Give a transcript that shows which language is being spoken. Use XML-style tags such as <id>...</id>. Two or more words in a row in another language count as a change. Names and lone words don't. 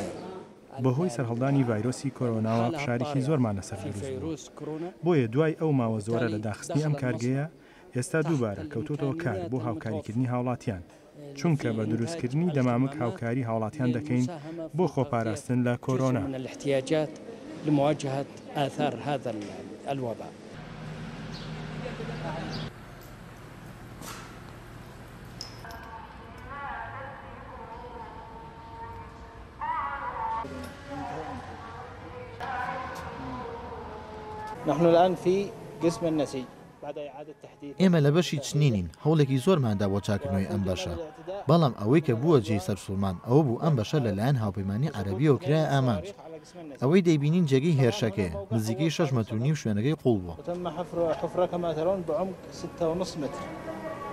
<ckb>بەهۆی سەرهەڵدانی ڤایرۆسی کۆرۆناوە پشارێکی زۆرمان لەسەر دروست بوو. بۆیە دوای ئەو ماوە زۆرە لە داخستنی ئەم کارگەیە ئێستا دووبارە کەوتۆتەوە کار بۆ هاوکاریکردنی هاوڵاتیان، چونکە بە دروستکردنی دەمامک هاوکاری هاوڵاتیان دەکەین بۆ خۆپاراستن لە کۆرۆنا.</ckb> <ar>لمواجهة آثار هذا الوباء. نحن الآن في قسم النسيج.</ar> <ckb>ئێمە لە بەشی چنینین، هەوڵێکی زۆرماندا بۆ چاکردنەوەی ئەم بەشە، بەڵام ئەوەی کە بووە جێی سەرسوڵمان ئەوە بوو ئەم بەشە لەلایەن هاوپەیمانی عەرەبیەوە کرایە ئامانج. ئەوەی دەیبینین جێگەی هێرشەکەیە، نزیکەی 6 مەتر و نیم شوێنەکەی قوڵ بووە.</ckb>